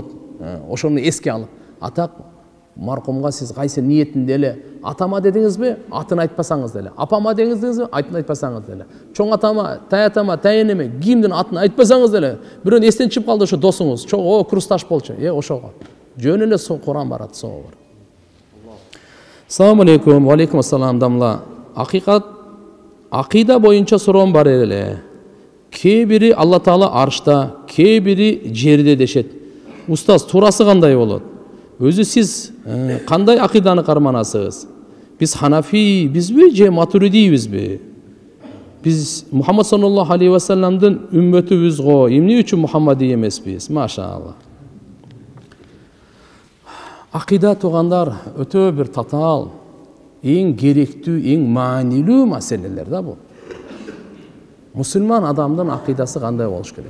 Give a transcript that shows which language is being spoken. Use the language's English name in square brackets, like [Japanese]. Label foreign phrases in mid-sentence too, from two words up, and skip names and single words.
[Kyrgyz] Ошону эске алып, атап маркумга сиз кайсы ниетинде эле атама дедиңизби, атын айтпасаңыз деле. Апама дедиңизби, атын айтпасаңыз деле. Чоң атама, тайенеме, кимдин атын айтпасаңыз деле. Бирөө эстен чыгып калды ошо досуңуз. Чоң, курсташ болчу. Ошого. Жөн эле Куран барат, сого бар. [Arabic] السلام عليكم، وعليكم السلام дамла. [Kyrgyz] Акыйда боюнча суроом бар эле. Кээ бири Алла Таала аршта, кээ бири жерде дешет. Устаз, туурасы кандай болот? Өзү сиз кандай акыйданы карманасыз? Биз Ханафи бизби же Матуридийбизби? Биз Мухаммад [Arabic] صلى الله عليه وسلم [Kyrgyz] үммөтүбүз го, эмне үчүн Мухаммади эмеспиз? Машаалла. Акыйда туугандар өтө бир татаал, эң керектүү, эң маанилүү маселелер да бул. Мусулман адамдын акыйдасы кандай болуш керек?